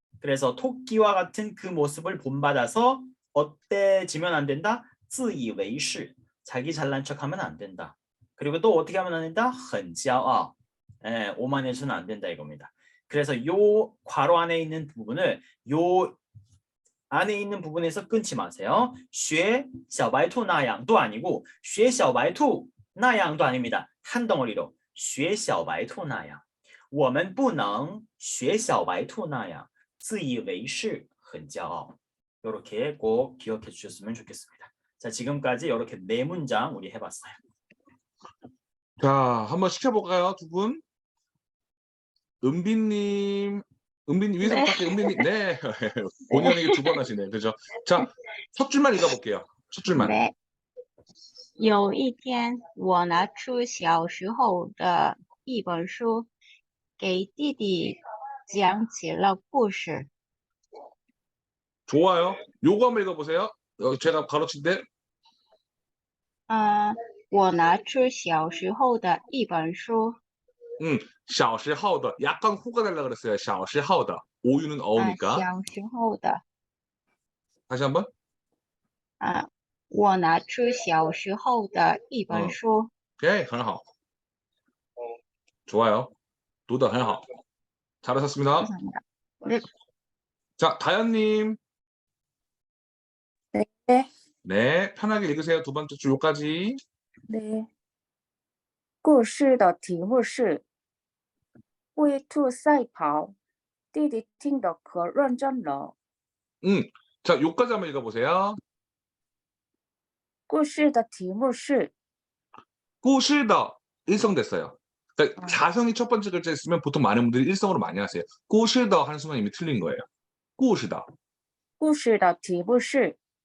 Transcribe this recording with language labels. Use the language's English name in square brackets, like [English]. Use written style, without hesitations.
[Korean] 그래서 토끼와 같은 그 모습을 본받아서 어때지면 안 된다? 自以为是 자기 잘난 척하면 안 된다. 그리고 또 어떻게 하면 안 된다? [Chinese] 很骄傲 [Korean] 오만해서는 안 된다 이겁니다. 그래서 요 괄호 안에 있는 부분을 요 안에 있는 부분에서 끊지 마세요. [Chinese] 学小白兔那样 [Korean] 도 아니고 学小白兔那样도 아닙니다. 한 덩어리로 学小白兔那样 [Chinese] 我们不能学小白兔那样自以为是很骄傲. [Korean] 이렇게 꼭 기억해 주셨으면 좋겠습니다. 자, 지금까지 이렇게 4문장 우리 해봤어요. 자, 한번 시켜볼까요, 두 분? 은빈님 위에서부터 네. 할게요. 은빈님, 네. 본의 아니게 2번 하시네, 그죠? 자, 첫 줄만 읽어볼게요. 첫 줄만. 네. [Chinese] 有一天，我拿出小时候的一本书，给弟弟讲起了故事。 [Korean] 좋아요. 요거 한번 읽어보세요. 제가 가르칠 때. [Chinese] 我拿出小时候的一本书，小时候的 [Korean] 약간 호가 달라 그랬어요. 小时候的 오유는 어우니까. [Chinese] 小时候的， [Korean] 다시 한번. [Chinese] 我拿出小时候的一本书。 [Korean] 오케이, [Chinese] 很好. [Korean] 좋아요. [Chinese] 读得很好. [Korean] 잘하셨습니다. 감사합니다. 네. 자, 다현님. 네. 네, 편하게 읽으세요. 2번째 줄 요까지. [Chinese] 对，故事的题目是龟兔赛跑，弟弟听得可认真了。 [Korean] 자, 요까지 한번 읽어보세요. [Chinese] 故事的题目是 [Korean] 꾸실더 일성됐어요. 그러니까 아. 자성이 첫 번째 글자에 있으면 보통 많은 분들이 일성으로 많이 하세요. 꾸실더 하는 순간 이미 틀린 거예요. 꾸실더. [Chinese] 故事的题目是